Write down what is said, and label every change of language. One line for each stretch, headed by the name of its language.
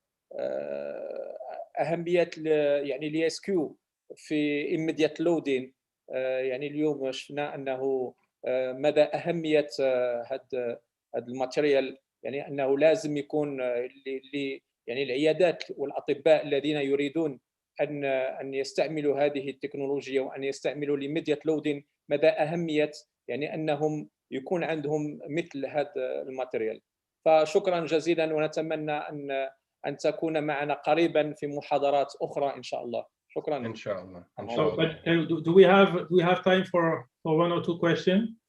Arabic: وأهمية الESQ في immediate loading. اليوم شفنا أنه مدى أهمية هذا الماتيريال، أنه لازم يكون العيادات والأطباء الذين يريدون أن يستعملوا هذه التكنولوجيا وأن يستعملوا immediate loading، مدى أهمية أنهم يكون عندهم مثل هذا الماتيريال. فشكرا جزيلا ونتمنى أن تكون معنا قريبا في محاضرات أخرى إن شاء الله. شكرا. Inshallah.
English: So, but do we have time for one or two questions?